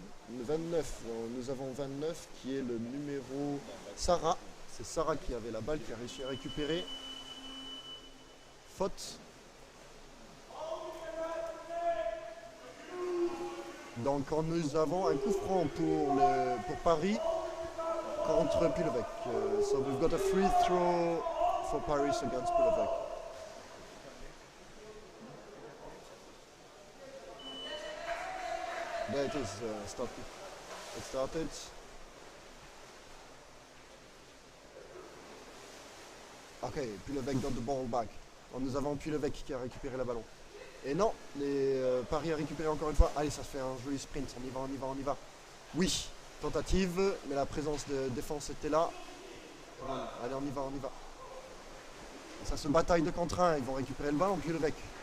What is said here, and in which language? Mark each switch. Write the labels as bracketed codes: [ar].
[fr] 29, nous avons 29 qui est le numéro Sarah. C'est Sarah qui avait la balle, qui a réussi à récupérer. Faute. Donc nous avons un coup franc pour Paris contre Puy L'Eveque. [en] So we've got a free throw for Paris against Puy L'Eveque. There it is, started. It started. Ok, Puy L'Eveque got the ball back. [fr] Donc, nous avons Puy L'Eveque qui a récupéré le ballon. Et non, Paris a récupéré encore une fois. Allez, ça se fait un joli sprint. On y va, on y va, on y va. Oui, tentative, mais la présence de défense était là. Allez, on y va, on y va. Ça se bataille de contre un. Ils vont récupérer le ballon, Puy L'Eveque.